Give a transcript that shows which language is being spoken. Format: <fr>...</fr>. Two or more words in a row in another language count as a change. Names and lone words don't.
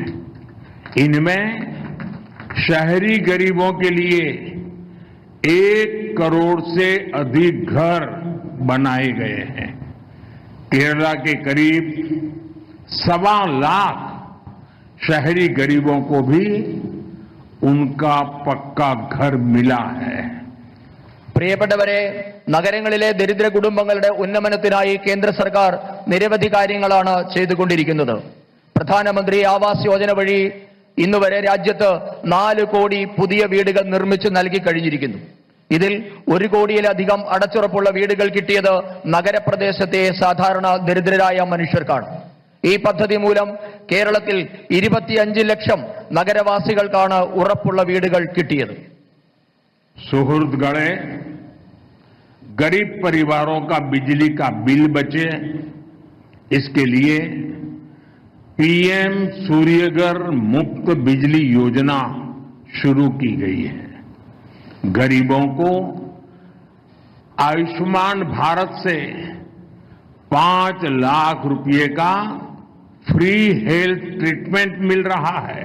<hi>इनमें शहरी गरीबों के लिए 1 करोड़ से अधिक घर बनाए गए हैं। केरला के करीब 1.25 लाख शहरी गरीबों को भी उनका पक्का घर मिला है.</hi> <ml>പ്രിയപ്പെട്ടവരെ, നഗരങ്ങളിലെ ദരിദ്ര കുടുംബങ്ങളുടെ ഉന്നമനത്തിനായി കേന്ദ്ര സർക്കാർ നിരവധി കാര്യങ്ങളാണ് ചെയ്തുകൊണ്ടിരിക്കുന്നത്. പ്രധാനമന്ത്രി ആവാസ് യോജന വഴി ഇന്നുവരെ രാജ്യത്ത് 4 കോടി പുതിയ വീടുകൾ നിർമ്മിച്ചു നൽകി കഴിഞ്ഞിരിക്കുന്നു. ഇതിൽ 1 കോടിയിലധികം അടച്ചുറപ്പുള്ള വീടുകൾ കിട്ടിയത് നഗരപ്രദേശത്തെ സാധാരണ ദരിദ്രരായ മനുഷ്യർക്കാണ്. ഈ പദ്ധതി മൂലം കേരളത്തിൽ 25 ലക്ഷം നഗരവാസികൾക്കാണ് ഉറപ്പുള്ള വീടുകൾ കിട്ടിയത്.</ml> <hi>सुहृदगणे, गरीब परिवारों का बिजली का बिल बचे, इसके लिए पीएम सूर्यघर मुफ्त बिजली योजना शुरू की गई है. गरीबों को आयुष्मान भारत से 5 लाख रुपए का</hi> <en>free health treatment</en> <hi>मिल रहा है.</hi>